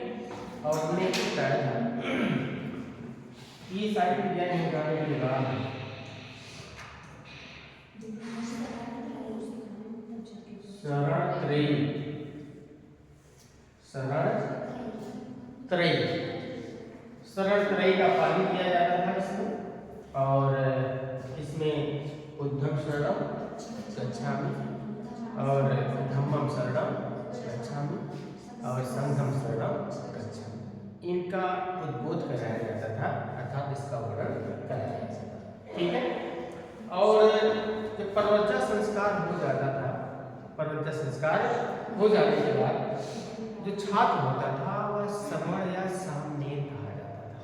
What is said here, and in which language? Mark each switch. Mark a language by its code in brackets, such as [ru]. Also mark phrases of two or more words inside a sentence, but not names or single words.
[hi] और हमने बताया था ये सारी विद्याएं हो जाने के बाद शरण त्रयी का पालन किया जाता था इसमें। और इसमें [pi] उद्धम शरणम गच्छामि [hi] और [pi] धम्मम शरणम गच्छामि [hi] और [pi] संघम शरणम गच्छामि [hi] इनका उद्बोध कराया जाता था अर्थात इसका वर्णन कराया जाता था। ठीक है। और जब प्रवृत्ति संस्कार हो जाता था प्रवृत्ति संस्कार हो जाने के बाद जो छात्र होता था वह श्रवण या सामनेत कहा जाता था।